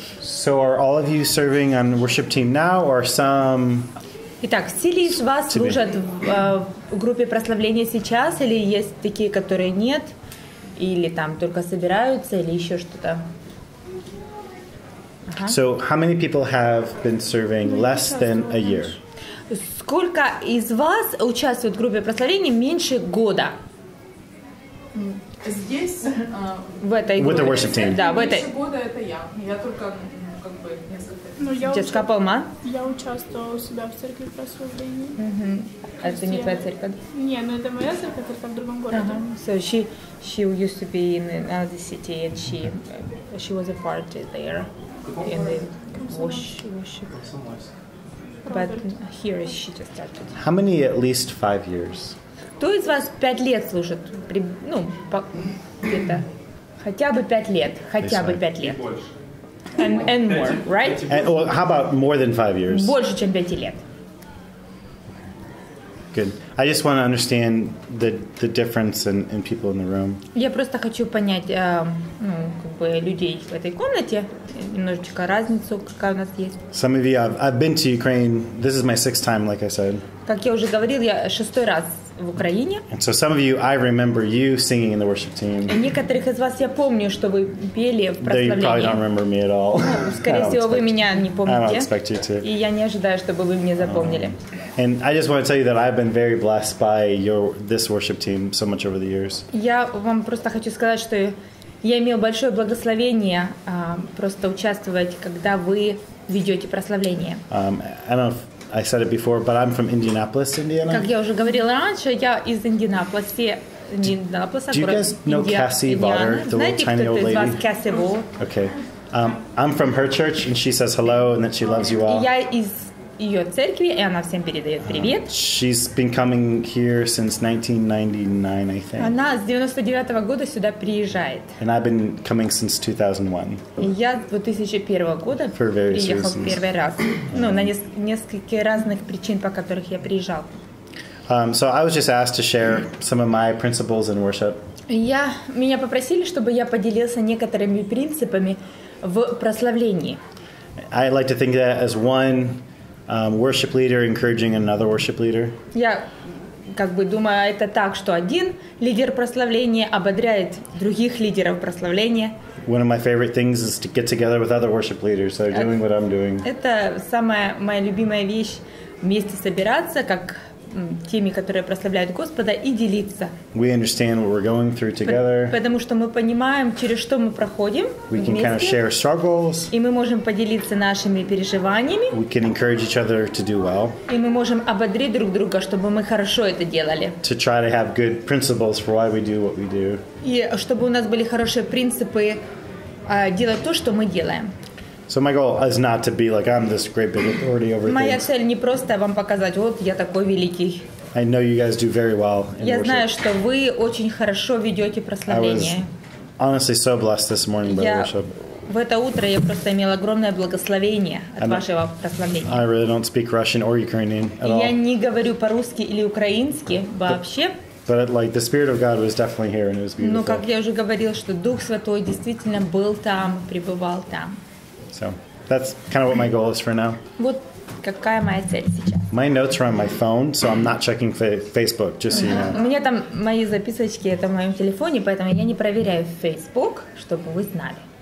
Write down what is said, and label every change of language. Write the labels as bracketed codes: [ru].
[en] So are all of you serving on worship team now, or some? [ru] Итак, все ли из вас служат в группе прославления сейчас, или есть такие, которые нет, или там только собираются, или еще что-то? [en] So how many people have been serving less than a year? [ru] Сколько из вас участвует в группе прославления меньше года? Здесь в этой [en] With the [ru] группе. [en] worship team. [ru] Да, в этой. меньше года это я. Я только как бы несколько. Ну, я участвовала у себя в церкви прославления. Это не твоя церковь? Не, ну это моя церковь, только в другом городе. [en] So she used to be in another city, and she was a part there in the worship. But here she just started. How many at least 5 years? [ru] Кто из вас 5 лет служит? Ну, где-то хотя бы 5 лет. Хотя бы 5 лет. [en] And more, right? And, well, how about more than 5 years? [ru] Больше, чем 5 лет. [en] Good. I just want to understand the difference in people in the room. [ru] Я просто хочу понять, ну, как бы людей в этой комнате, немножечко разницу, какая у нас есть. [en] Some of you, I've been to Ukraine. This is my 6th time, like I said. [ru] Как я уже говорил, я 6-й раз в Украине. [en] And so some of you, I remember you singing in the worship team. [ru] И некоторых из вас я помню, что вы пели в прославлении. [en] They probably don't remember me at all. [ru] Ну, скорее всего, вы меня не помните. [en] I don't expect you to. [ru] И я не ожидаю, чтобы вы меня запомнили. [en] And I just want to tell you that I've been very blessed by this worship team so much over the years. [ru] Я вам просто хочу сказать, что я имел большое благословение просто участвовать, когда вы ведете прославление. [en] I don't know if I said it before, but I'm from Indianapolis, Indiana. [ru] Как я уже говорила раньше, я из Индианаполиса, [en] Do you guys know Cassie Votter, the little tiny old lady? [ru] Знаете, кто-то из вас Cassie Votter? [en] Okay. I'm from her church, and she says hello, and that she loves you all. [ru] Я из ее церкви, и она всем передает привет. [en] She's been coming here since 1999, I think. [ru] Она с 99-го года сюда приезжает. [en] And I've been coming since 2001. [ru] И я с 2001 года приехал первый раз. Ну, на несколько разных причин, по которых я приезжал. [en] So I was just asked to share some of my principles in worship. [ru] Меня попросили, чтобы я поделился некоторыми принципами в прославлении. [en] I like to think of that as one worship leader encouraging another worship leader. [ru] Я как бы думаю, это так, что один лидер прославления ободряет других лидеров прославления. [en] One of my favorite things is to get together with other worship leaders that are doing what I'm doing. [ru] Это самая моя любимая вещь, вместе собираться, как теми, которые прославляют Господа, и делиться. [en] We understand what we're going through together. [ru] Потому что мы понимаем, через что мы проходим [en] We can kind of [ru] вместе, [en] share struggles. [ru] и мы можем поделиться нашими переживаниями. [en] We can encourage each other to do well. [ru] И мы можем ободрить друг друга, чтобы мы хорошо это делали. [en] To try to have good principles for why we do what we do. [ru] И чтобы у нас были хорошие принципы делать то, что мы делаем. [en] So my goal is not to be like I'm this great big authority over [ru] Моя [en] things. [ru] цель не просто вам показать, вот я такой великий. [en] I know you guys do very well in [ru] Я [en] worship. [ru] знаю, что вы очень хорошо ведете прославление. [en] Honestly so blessed this morning by worship. [ru] В это утро я просто имела огромное благословение от вашего прославления. [en] I really don't speak Russian or Ukrainian at all. [ru] Я не говорю по-русски или украински вообще. [en] But like the Spirit of God was definitely here and it was beautiful. [ru] Но как я уже говорил, что Дух Святой действительно был там, пребывал там. [en] So that's kind of what my goal is for now. [ru] Вот какая моя цель сейчас. [en] My notes are on my phone, so I'm not checking Facebook, just so you know. [ru] У меня там мои записочки, это в моем телефоне, поэтому я не проверяю Facebook, чтобы вы знали.